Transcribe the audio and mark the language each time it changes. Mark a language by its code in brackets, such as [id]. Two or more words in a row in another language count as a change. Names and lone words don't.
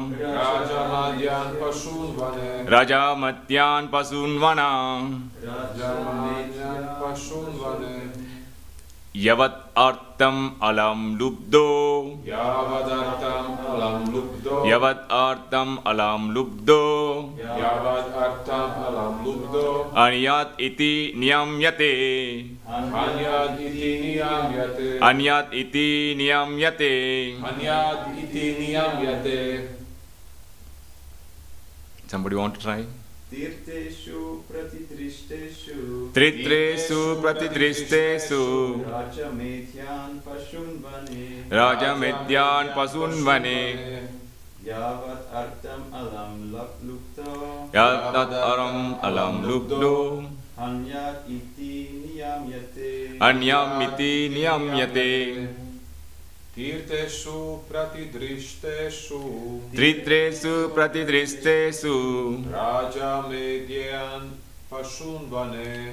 [sa] राजमध्यं पशुं वने राज मध्यं पशुं वन राजमध्यं पशुं वने यावत् अर्थम् अलम् लुब्धो यावदर्थम् अलम् लुब्धो यावत् अर्थम् अलम् लुब्धो यावद् अर्थम् अलम् लुब्धो अन्यत् इति नियम्यते अन्यद् इति नियम्यते अन्यत् इति नियम्यते. अन्यद् इति नियम्यते. [en] Somebody want to try? [sa] तीर्थेषु प्रतिदृष्टेषु त्रित्रेषु प्रतिदृष्टेषु राजमेध्यं पशुं वने राजमेध्यं पशुं वने यावत् अर्थम् अलम् लुप्तो यतत् अरम् अलम् लुब्धो अन्यत् इति नियम्यते अन्यम् इति नियम्यते तीर्थेषु प्रतिदृष्टेषु त्रित्रेषु प्रतिदृष्टेषु राजमेध्यं पशुं वने